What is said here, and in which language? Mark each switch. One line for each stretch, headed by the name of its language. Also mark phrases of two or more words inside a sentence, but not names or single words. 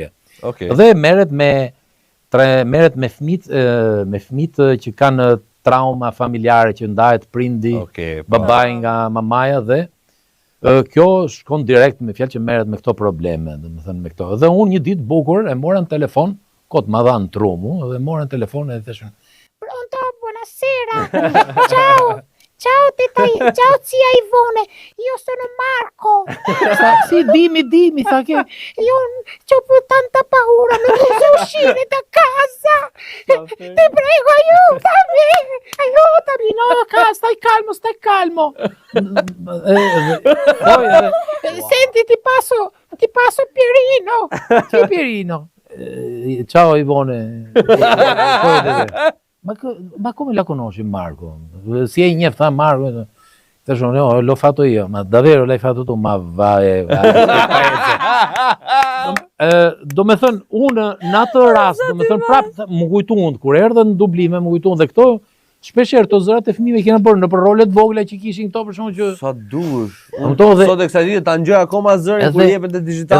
Albanian: Dhe merret me fëmijët që kanë trauma familjare, që ndahet prindi, babai nga mamaja, dhe kjo shkon direkt me fjalë që merret me këto probleme, do me thënë me këto. Dhe unë një ditë bukur e mora në telefon, kot ma dhanë trumu, dhe mora në telefon e theshën:
Italian: Pronto, buonasera. Ciao zia Ivone, io sono Marco. Sì, dimmi, sa che io c'ho tanta paura, non posso uscire da casa. Ti prego, aiutami. No, stai calmo. Senti, ti passo Pierino. Sì, Pierino. Ciao Ivone. Ma come la conosci Marco? Si è in fa Marco? L'ho fatto io, ma davvero l'hai fatto tu? Ma vai.
Albanian: Do me thënë, unë në atë rast, do me thënë prapë, më kujtuan, kur erdhe në dublime, më kujtuan, dhe këto, shpesher të zërat e fëmijëve kena bërë në për rolet vogla që kishin këto për shumë që... Sa dush. Sot e kësa ditë ta ngjoj akoma zërin kur jepet e digital.